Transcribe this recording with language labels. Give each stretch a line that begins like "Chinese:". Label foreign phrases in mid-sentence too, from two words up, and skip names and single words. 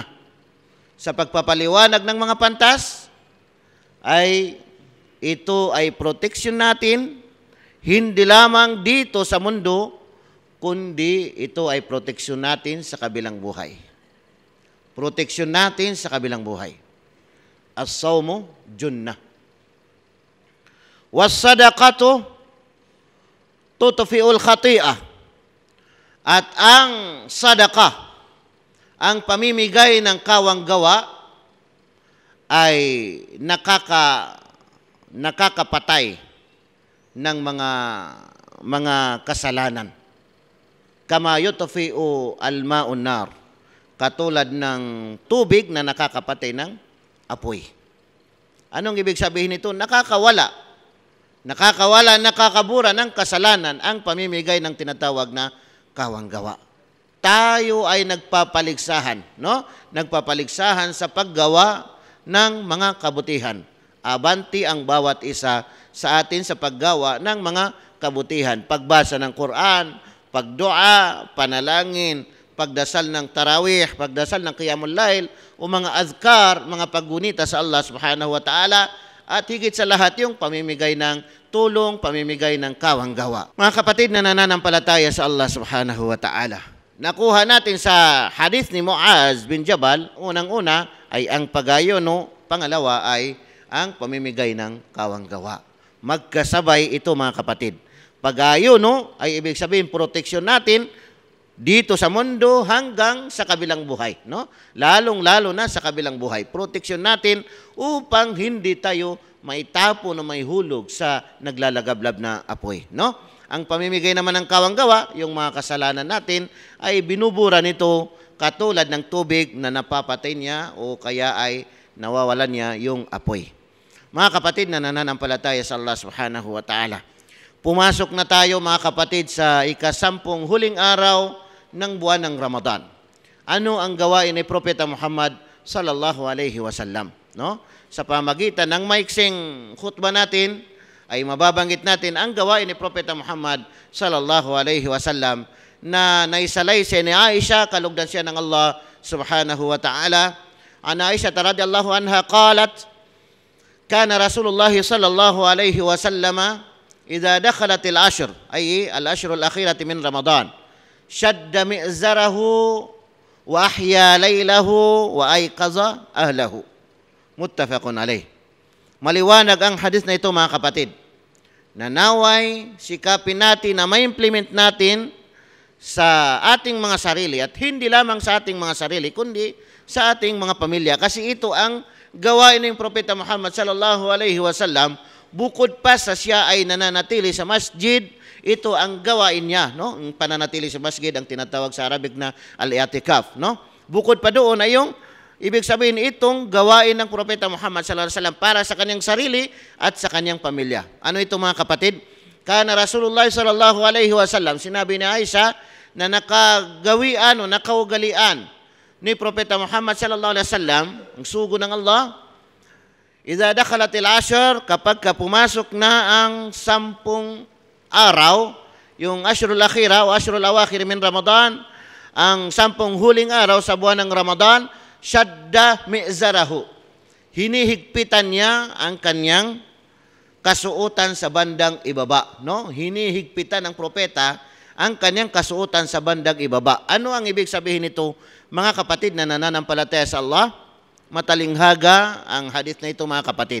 Filipino: Sa pagpapaliwanag ng mga pantas, ay ito ay proteksyon natin, hindi lamang dito sa mundo, kundi ito ay proteksyon natin sa kabilang buhay. Proteksyon natin sa kabilang buhay.
Arabic: الصوم جنة. والصدقة تطفئ الخطيئة.
Filipino: At ang sadaqah, ang pamimigay ng kawang-gawa, ay nakakapatay ng mga kasalanan.
Arabic: كما يطفئ الماء النار,
Filipino: katulad ng tubig na nakakapatay ng apoy. Anong ibig sabihin nito? Nakakawala, nakakabura ng kasalanan ang pamimigay ng tinatawag na kawang-gawa. Tayo ay nagpapaligsahan, no? Nagpapaligsahan sa paggawa ng mga kabutihan. Abanti ang bawat isa sa atin sa paggawa ng mga kabutihan. Pagbasa ng Quran, pagdua, panalangin, pagdasal ng tarawih, pagdasal ng
Arabic: قيام الليل,
Filipino: o mga azkar, mga paggunita sa Allah
Arabic: سبحانه وتعالى,
Filipino: at higit sa lahat yung pamimigay ng tulong, pamimigay ng kawang-gawa. Mga kapatid na nananampalataya sa Allah
Arabic: سبحانه وتعالى,
Filipino: nakuha natin sa hadith ni Muadh bin Jabal, unang-una ay ang pag-ayuno, pangalawa ay ang pamimigay ng kawang-gawa. Magkasabay ito, mga kapatid. Pag-ayuno ay ibig sabihin proteksyon natin dito sa mundo hanggang sa kabilang buhay, no? Lalong-lalo na sa kabilang buhay. Proteksyon natin upang hindi tayo maitapo na may hulog sa naglalagablab na apoy, no? Ang pamimigay naman ng kawang-gawa, yung mga kasalanan natin, ay binubura nito katulad ng tubig na napapatay niya o kaya ay nawawalan niya yung apoy. Mga kapatid na nananampalataya sa Allah
Arabic: سبحانه وتعالى,
Filipino: pumasok na tayo, mga kapatid, sa ika-10 huling araw ng buwan ng Ramadan. Ano ang gawain ni Propeta Muhammad
Arabic: صلى الله عليه وسلم,
Filipino: no? Sa pamagitan ng maiksing khutbah natin ay mababanggit natin ang gawain ni Propeta Muhammad
Arabic: صلى الله عليه وسلم
Filipino: na naisalaysay ni Aisha, kalugdan siya ng Allah
Arabic: سبحانه وتعالى. عن عائشة رضي الله عنها قالت كان رسول الله صلى الله عليه وسلم إذا دخلت العشر أي العشر الأخيرة من رمضان شد مئزره وأحيا ليله وأيقظ أهله. متفق عليه.
Filipino: Maliwanag ang hadith na ito mga kapatid. Nanaway sikapin natin na ma-implement natin sa ating mga sarili at hindi lamang sa ating mga sarili kundi sa ating mga pamilya, kasi ito ang gawain ng Propeta Muhammad
Arabic: صلى الله عليه وسلم.
Filipino: Bukod pa sa siya ay nananatili sa masjid, ito ang gawain niya, no? Ang pananatili sa masjid ang tinatawag sa Arabic na al-i'tikaf, no? Bukod pa doon ay yung ibig sabihin itong gawain ng Propeta Muhammad
Arabic: صلى الله عليه وسلم
Filipino: para sa kanyang sarili at sa kanyang pamilya. Ano ito mga kapatid?
Arabic: كان رسول الله صلى الله عليه وسلم,
Filipino: sinabi ni Aisha na nakagawian o nakaugalian ni Propeta Muhammad
Arabic: صلى الله عليه وسلم,
Filipino: ang sugo ng Allah,
Arabic: إذا دخلت العشر,
Filipino: kapag pumasok na ang 10 araw, yung
Arabic: العشر الآخرة
Filipino: o
Arabic: العشر الأواخر من رمضان,
Filipino: ang 10 huling araw sa buwan ng Ramadan,
Arabic: شد مئزره,
Filipino: hinihigpitan niya ang kanyang kasuotan sa bandang ibaba, no? Hinihigpitan ng propeta ang kanyang kasuotan sa bandang ibaba. Ano ang ibig sabihin nito, mga kapatid na nananampalataya sa Allah? Matalinghaga ang hadith na ito mga kapatid.